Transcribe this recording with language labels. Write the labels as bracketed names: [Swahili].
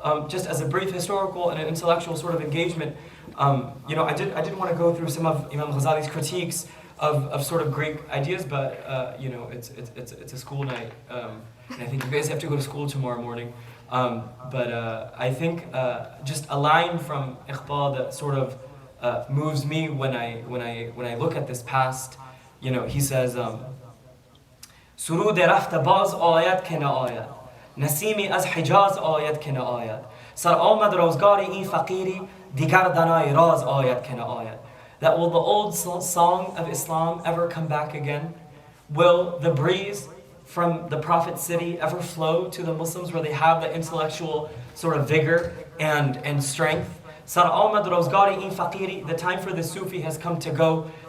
[English] just as a brief historical and an intellectual sort of engagement, you know, I didn't want to go through some of Imam Ghazali's critiques of sort of Greek ideas, but you know, it's a school night, and I think you guys have to go to school tomorrow morning. But I think just a line from Iqbal that sort of moves me when I look at this past. You know, he says, [Persian] سرود رفت باز آید که نه آید نسیمی از حجاز آید که نه آید سر آمد روزگار این فقیری دیگر دنای راز آید که نه آید. [English] That will the old song of Islam ever come back again? Will the breeze from the Prophet's city ever flow to the Muslims where they have the intellectual sort of vigor and strength? Sar Ahmad Rozgari in Faqiri, the time for the Sufi has come to go.